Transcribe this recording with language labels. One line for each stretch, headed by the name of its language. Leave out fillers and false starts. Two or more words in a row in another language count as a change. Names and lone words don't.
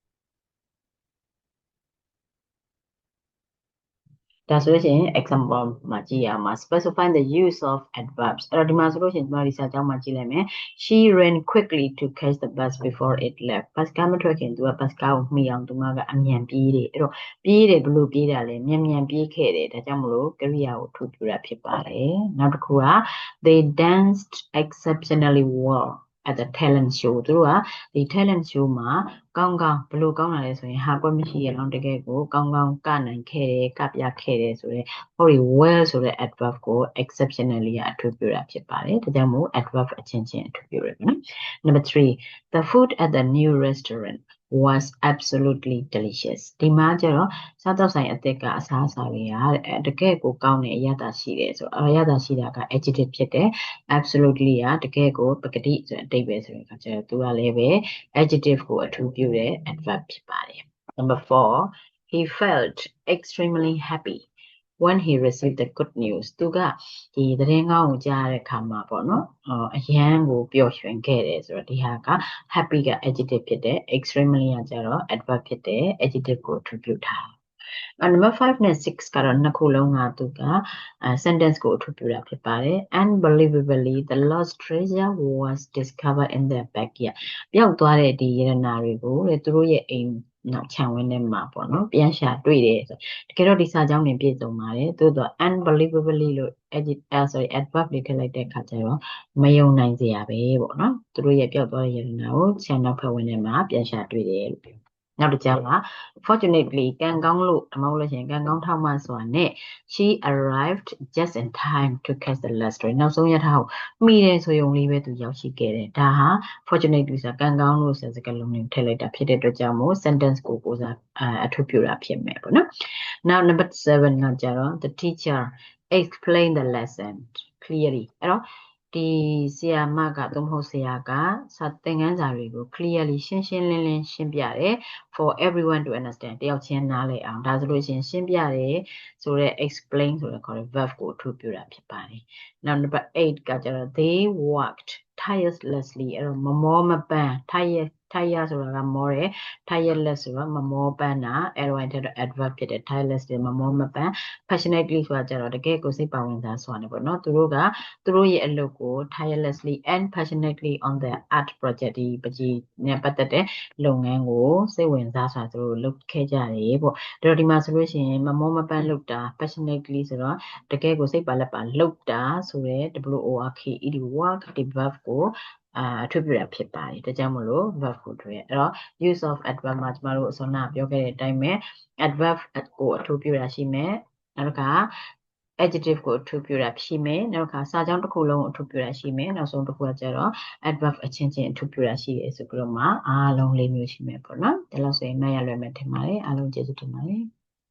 Burmese: ဒါဆိုလို့ရှိရင် example မှာကြည့်ရအောင်
English: specify the use of adverbs
Burmese: အဲ့တော့ဒီမှာဆိုလို့ရှိရင်ကျွန်တော်ဒီစာကြောင်းမှာကြည့်လိုက်မယ်
English: she ran quickly to catch the bus before it left
Burmese: bus ကမထွက်ခင်သူက bus ကားကိုမှီအောင်သူမကအမြန်ပြေးတယ်အဲ့တော့ပြေးတယ်ဘလို့ပြေးတာလဲမြန်ပြေးခဲ့တယ်ဒါကြောင့်မလို့ကရိယာကိုထူပြတာဖြစ်ပါတယ်နောက်တစ်ခုက
English: they danced exceptionally well at the talent show
Burmese: သူတို့ကဒီ
English: talent show
Burmese: မှာကောင်းဘလို့ကောင်းတာလဲဆိုရင်ဟာကွက်မရှိ ရအောင်တကယ်ကိုကောင်းကနိုင်ခဲ့တယ်ကပြခဲ့တယ်ဆိုတော့ဟိုဒီ well ဆိုတဲ့ adverb ကို exceptionally အထူးပြုတာဖြစ်ပါတယ်ဒါကြောင့်မို့ adverb အချင်းချင်းအထူးပြုရတယ်နော်
English: number 3 the food at the new restaurant was absolutely delicious
Burmese: ဒီမှာ ကျတော့စားတော့ဆိုင်အသစ်ကအစားအစာတွေကတကယ်ကိုကောင်းတဲ့အရသာရှိတယ်ဆိုတော့အရသာရှိတာက adjective ဖြစ်တယ် absolutely ကတကယ်ကိုပကတိဆိုတဲ့အဓိပ္ပာယ်ဆိုရင်ကကျတော့သူက လည်းပဲ adjective ကိုအထူးပြုတဲ့ adverb ဖြစ်ပါတယ်
English: number 4 he felt extremely happy when he received the good news
Burmese: သူကဒီသတင်းကောင်းကိုကြားတဲ့အခါ မှာပေါ့နော်အရန်ကိုပျော်ရွှင်ခဲ့တယ်ဆိုတော့ဒီဟာက happy က adjective ဖြစ်တယ် extremely ကကျတော့ adverb ဖြစ်တယ် adjective ကိုအထူးပြုထားnumber 5နဲ့6ကတော့နှစ်ခုလုံးကသူကsentence ကိုအထူးပြုတာဖြစ်ပါတယ်
English: unbelievably the lost treasure was discovered in their backyard
Burmese: ပျောက်သွားတဲ့ဒီရတနာတွေကိုသူတို့ရဲ့အိမ်နောက်ခြံဝင်းထဲမှာပေါ့နော်ပြန်ရှာတွေ့တယ်ဆိုတကယ်တော့ဒီစာကြောင်းတွေပြည့်စုံပါတယ်သို့တော့ unbelievably လို့ adverb လေးထည့်လိုက်တဲ့အခါကျတော့မယုံနိုင်စရာပဲပေါ့နော်သူတို့ရဲ့ပျောက်သွားတဲ့ရတနာကိုခြံနောက်ဖက်ဝင်းထဲမှာပြန်ရှာတွေ့တယ်လို့ပြောနောက်တစ်ကြောင်းက fortunately ကံကောင်းလို့မဟုတ်လို့ရှိရင်ကံကောင်းထောက်မှစွာနဲ့
English: she arrived just in time to catch the last train
Burmese: နောက်ဆုံးရထားကိုမိတယ်ဆိုရုံလေးပဲသူရောက်ရှိခဲ့တယ်ဒါဟာ fortunately ဆိုတာကံကောင်းလို့ဆိုတဲ့စကား လုံးတွေထည့်လိုက်တာဖြစ်တဲ့အတွက်ကြောင့်မို့ sentence ကိုကိုစားအထူးပြုတာဖြစ်မယ်ပေါ့နော်
English: now number 7
Burmese: ကကြတော့
English: the teacher explained the lesson clearly
Burmese: အဲ့တော့ဒီဆရာမကသို့မဟုတ်ဆရာကစာသင်ခန်းစာတွေကို clearly ရှင်းလင်းရှင်းပြတယ်
English: for everyone to understand
Burmese: တယော က်ချင်းနားလည်အောင်ဒါဆိုလို့ရှိရင်ရှင်းပြတယ်ဆိုတော့ explain ဆိုတဲ့ခေါ်တဲ့ verb ကိုအထူးပြုတာဖြစ်ပါတယ်နောက်
English: number 8
Burmese: ကကျတော့
English: they worked tirelessly
Burmese: အဲ့တော့မမောမပန်း tire ဆိုတာကမောတယ် tireless ဆိုတာမမောပန်းတာအဲ့တော့အဲ့ဒါ adverb ဖြစ်တယ် tirelessly မ မောမပန်း passionately ဆိုတာကြတော့တကယ်ကိုစိတ်ပါဝင်စားစွာနေပေါ့နော်သူတို့ရဲ့အလုပ်ကို
English: tirelessly and passionately on the art project
Burmese: ဒီပကြီးနဲ့ပတ်သက်တဲ့လုပ်င န်းကိုစိတ်ဝင်စားစွာသူတို့လုပ်ခဲ့ကြတယ်ပေါ့ဒါတော့ဒီမှာဆိုလို့ရှိရင်မမောမပန်းလုပ်တာ passionately ဆိုတော့တကယ်ကိုစိတ်ပါလက်ပါလုပ်တာဆိုရဲ work ဒီ work ဒီ verb ကိုအထူးပြုတာဖြစ်ပါတယ်ဒါကြောင့်မလို့ verb ကိုတွေ့ရအဲ့တော့
English: use of adverb
Burmese: မှာကျမတို့အစောနာပြောခဲ့တဲ့အတိုင်းပဲ adverb ကိုအထူးပြုတာရှိမယ်နောက်က adjective ကိုအထူးပြုတာရှိမယ်နောက်ကစာကြောင်းတစ်ခုလုံးအထူးပြုတာရှိမယ်နောက်ဆုံးတစ်ခုကကျတော့ adverb အချင်းချင်းအထူးပြုတာရှိတယ်ဆိုပြီးတော့မှအားလုံး၄မျိုးရှိမယ်ပေါ့နော်ဒါလို့ဆိုရင်မှတ်ရလွယ်မယ်ထင်ပါတယ်အားလုံးကျေးဇူးတင်ပါတယ်